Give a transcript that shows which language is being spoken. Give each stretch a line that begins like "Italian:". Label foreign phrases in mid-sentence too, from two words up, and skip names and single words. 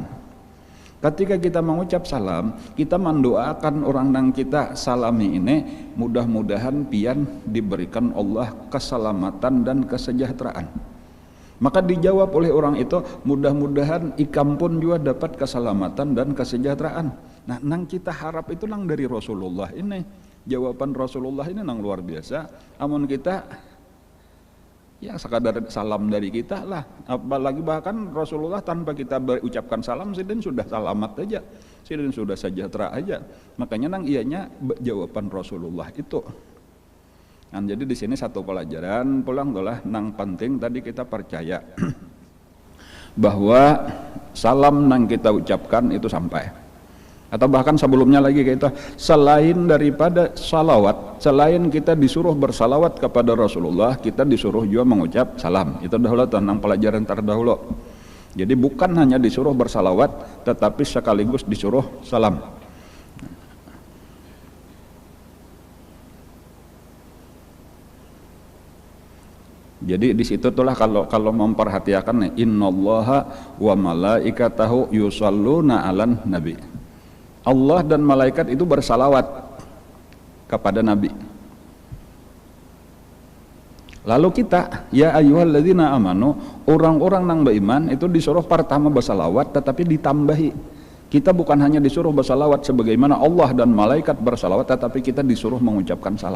Indonesian: Ketika kita mengucap salam, kita mendoakan orang yang kita salami ini mudah-mudahan pian diberikan Allah keselamatan dan kesejahteraan. Maka dijawab oleh orang itu, mudah-mudahan ikam pun juga dapat keselamatan dan kesejahteraan. Nah, nang kita harap itu nang dari Rasulullah ini. Jawaban Rasulullah ini nang luar biasa. Amun kita ya sekadar salam dari kita lah. Apalagi bahkan Rasulullah tanpa kita berucapkan salam sidin sudah selamat aja, sidin sudah sejahtera aja. Makanya nang ianya jawaban Rasulullah itu. Nah, jadi di sini satu pelajaran pulang adalah nang penting tadi kita percaya bahwa salam nang kita ucapkan itu sampai. Atau bahkan sebelumnya lagi kita selain daripada salawat, selain kita disuruh bersalawat kepada Rasulullah, kita disuruh juga mengucap salam. Itu dahulu tentang pelajaran terdahulu. Jadi bukan hanya disuruh bersalawat, tetapi sekaligus disuruh salam. Jadi di situ itulah kalau memperhatikan
Arabic: إن الله وملائكته يصلون على النبي.
Indonesian: Allah dan malaikat itu bersalawat kepada Nabi. Lalu kita,
Arabic: يا أيها الذين آمنوا,
Indonesian: orang-orang nang beriman itu disuruh pertama bersalawat tetapi ditambahi. Kita bukan hanya disuruh bersalawat sebagaimana Allah dan malaikat bersalawat, tetapi kita disuruh mengucapkan salam.